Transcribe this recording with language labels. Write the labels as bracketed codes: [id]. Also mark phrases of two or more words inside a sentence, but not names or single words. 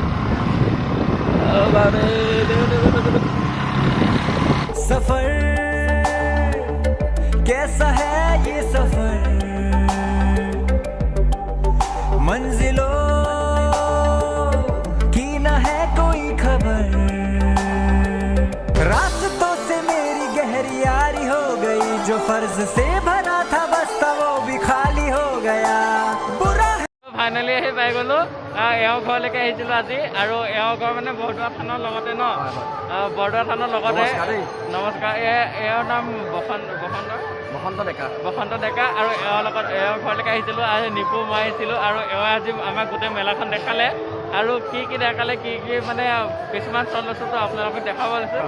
[hi] सफर कैसा है ये सफर, मंजिलों की न है कोई खबर, रास्तों से मेरी गहरी यारी हो गई, जो फर्ज से भरा था बस्ता वो भी खाली हो गया। [as] ফাইনেলি আহি পাই গ'লোঁ। এওঁ ঘৰলৈকে আহিছিলোঁ আজি, আৰু এওঁ ঘৰ মানে বৰদোৱা থানৰ লগতে ন, বৰদোৱা থানৰ লগতে। নমস্কাৰ। এওঁৰ নাম বসন্ত ডেকা আৰু এওঁৰ ঘৰলৈকে আহিছিলোঁ। আজি নিপু মই আহিছিলোঁ আৰু এওঁ আজি আমাক গোটেই মেলাখন দেখালে আৰু কি দেখালে, কি মানে কিছুমান চল লৈছোঁ আপোনালোকে দেখাব লৈছোঁ।